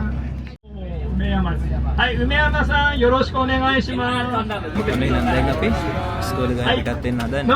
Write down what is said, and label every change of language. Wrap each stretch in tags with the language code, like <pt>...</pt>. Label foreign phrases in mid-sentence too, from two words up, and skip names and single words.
<ja>はい、梅山さん、よろしくお願いします。</ja> <si>මොකනේ නම් දැන් අපි ඉස්කෝලේ ගාවට ටිකක් දෙන්න හදන්නේ.</si>